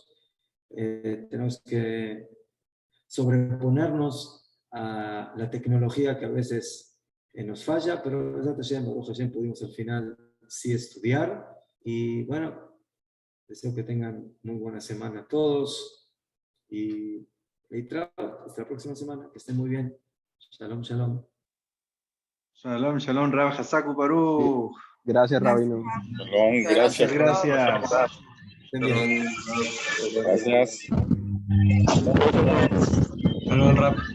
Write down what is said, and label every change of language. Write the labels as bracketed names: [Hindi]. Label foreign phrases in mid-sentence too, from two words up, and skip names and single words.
[Spanish] Tenemos que sobreponernos a la tecnología que a veces nos falla, pero pudimos al final sí estudiar. Y bueno, deseo que tengan muy buena semana a todos. Y hasta la próxima semana. Que estén muy bien. [Hebrew] שלום, שלום. שלום, שלום, רב חסקו ברוך. [Spanish] Gracias, Rabino. Shalom, gracias. Gracias. Estén bien. Gracias. [Hebrew] שלום, רב.